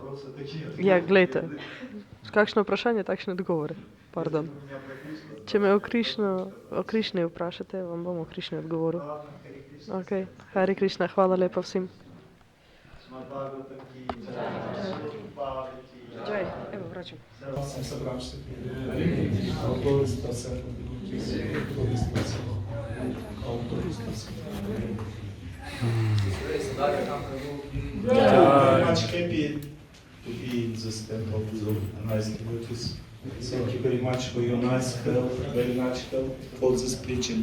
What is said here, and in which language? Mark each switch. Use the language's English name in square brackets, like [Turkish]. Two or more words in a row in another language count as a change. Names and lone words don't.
[Slovenian] Ja, glejte, kakšno vprašanje, takšne odgovore. Pardon. Če me o Krišni vprašate, vam bom o Krišni odgovoril. Ok, Hare Krišna, hvala lepa vsem. Jai, evo, vračam. Sem собравшись. [English] Very much happy to be in this temple with nice devotees. Thank you very much for your nice help, very much help for this preaching.